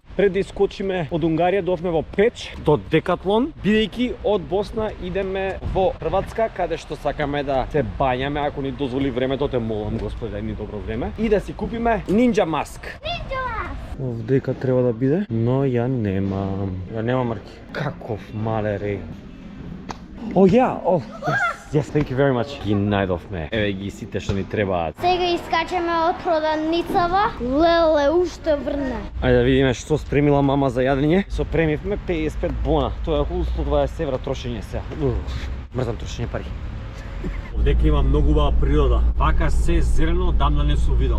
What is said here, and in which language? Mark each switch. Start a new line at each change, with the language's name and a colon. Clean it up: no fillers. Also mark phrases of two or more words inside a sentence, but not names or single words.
Macedonian: Пред да искочиме од Унгарија, дофме во Печ до Декатлон, бидејќи од Босна идеме во Хрватска, каде што сакаме да се бањаме, ако ни дозволи времето, те молам Господи, ни добро време, и да си купиме Ninja Mask. Овдека треба да биде, но ја немам. Ја немам, Марки. Каков мале.
English: Oh yeah, oh yes, thank you very much.
Macedonian: Ги најдовме. Еве ги сите што ни требаат. Сега искачаме од проданицава. Леле, уште врне. Ајде да видиме што спремила мама за јадење. Сопремивме 55 бона. Тоа е околу 120 евра трошење сега. Мрзам трошење пари. Овдека има многу убава природа. Вака се зелено дамна не сум видел.